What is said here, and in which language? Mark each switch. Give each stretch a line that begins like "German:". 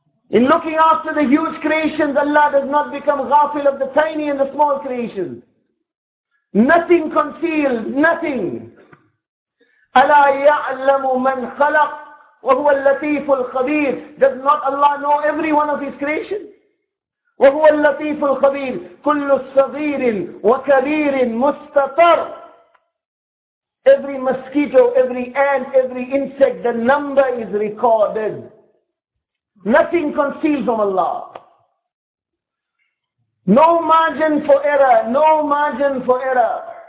English: In looking after the huge creations, Allah does not become ghafil of the tiny and the small creations. Nothing concealed, nothing.
Arabic: أَلَا يَعْلَمُ مَنْ خَلَقْ وَهُوَ اللَّطِيفُ الْخَبِيرُ.
English: Does not Allah know every one of His creations?
Arabic: وهو اللطيف الخبير كل صغير وكبير مستطر.
English: Every mosquito, every ant, every insect, the number is recorded. Nothing concealed from Allah. No margin for error, no margin for error.